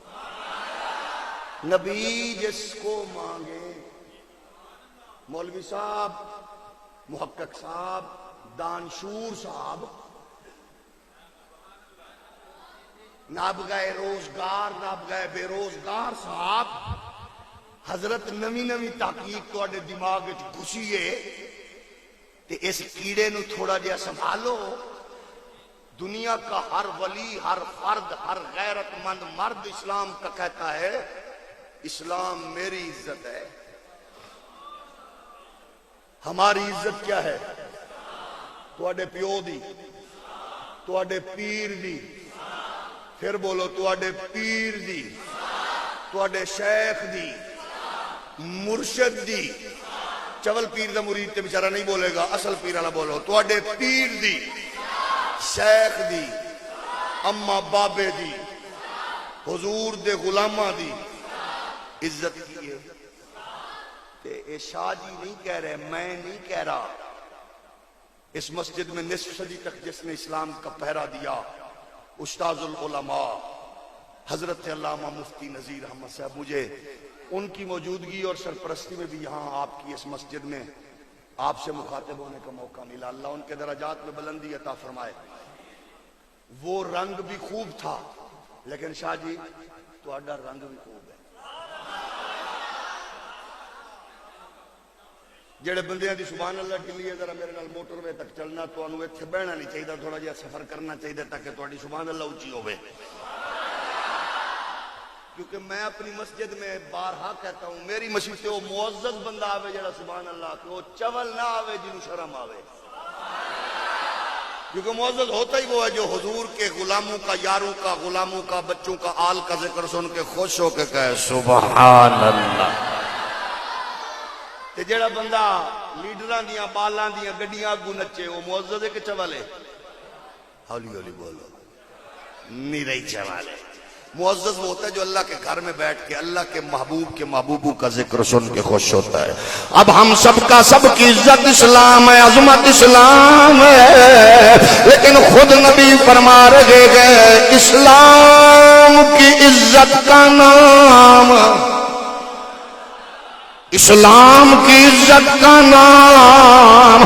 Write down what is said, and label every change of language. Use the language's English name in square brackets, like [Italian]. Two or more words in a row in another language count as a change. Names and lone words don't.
[Urdu] نبی جس کو مانگے، [Punjabi] مولوی صاحب، محقق صاحب، دانشور صاحب، نابغہ روزگار، نابغہ بے روزگار صاحب، حضرت نوی نوی تحقیق تو دماغ گھسیے تے اس کیڑے نو تھوڑا جہا سنبھالو۔ [Urdu] دنیا کا ہر ولی، ہر فرد، ہر غیرت مند مرد اسلام کا کہتا ہے اسلام میری عزت ہے۔ ہماری عزت کیا ہے؟ [Punjabi] تواڈے پیو دی، تواڈے پیر دی، پھر بولو تواڈے پیر دی، تواڈے شیخ دی، مرشد دی، چول پیر دا مرید تے بیچارہ نہیں بولے گا، اصل پیر والا بولو، تواڈے پیر دی، شیخ دی، اما بابے دی، حضور دے غلامہ دی عزت کی ہے۔ تے اے شاہ جی نہیں کہہ رہے، میں نہیں کہہ رہا، [Urdu] اس مسجد میں نصف صدی تک جس نے اسلام کا پہرا دیا، استاذ العلماء حضرت علامہ مفتی نذیر احمد صاحب، مجھے ان کی موجودگی اور سرپرستی میں بھی یہاں آپ کی اس مسجد میں آپ سے مخاطب ہونے کا موقع ملا، اللہ ان کے درجات میں بلندی عطا فرمائے۔ وہ رنگ بھی خوب تھا، لیکن شاہ جی تہاڈا رنگ بھی خوب ہے۔ [Punjabi] جڑے بندیاں دی [Arabic] سبحان اللہ [Punjabi] کے لیے ذرا میرے نال موٹر وے تک چلنا، تانوں ایتھے بہنا نہیں چاہیے، تھوڑا جہا سفر کرنا چاہیے تاکہ تہاڈی [Arabic] سبحان اللہ [Punjabi] اونچی ہوے۔ [Urdu] کیونکہ میں اپنی مسجد میں بارہا کہتا ہوں، میری مسجد سے وہ معزز بندہ [Punjabi] آوے جڑا [Arabic] سبحان اللہ [Punjabi] کہ وہ چول نہ آوے جنہوں شرم آوے، [Urdu] کیونکہ معزز ہوتا ہی وہ ہے جو حضور کے غلاموں کا، یاروں کا، غلاموں کا، بچوں کا، آل کا ذکر سن کے خوش ہو کے کہے [Arabic] سبحان اللہ۔ [Punjabi] تے جڑا بندہ لیڈراں دیاں بالاں دیاں گڈیاں اگوں نچے، [Urdu] وہ معزز ہے کہ چول ہے؟ [Punjabi] ہولی ہولی بولو، نہیں رہی چول ہے۔ [Urdu] معزز وہ ہوتا ہے جو اللہ کے گھر میں بیٹھ کے اللہ کے محبوبوں کا ذکر سن کے خوش ہوتا ہے۔ اب ہم سب کا سب کی عزت اسلام ہے، عظمت اسلام ہے، لیکن خود نبی فرما رہے گئے اسلام کی عزت کا نام، اسلام کی عزت کا نام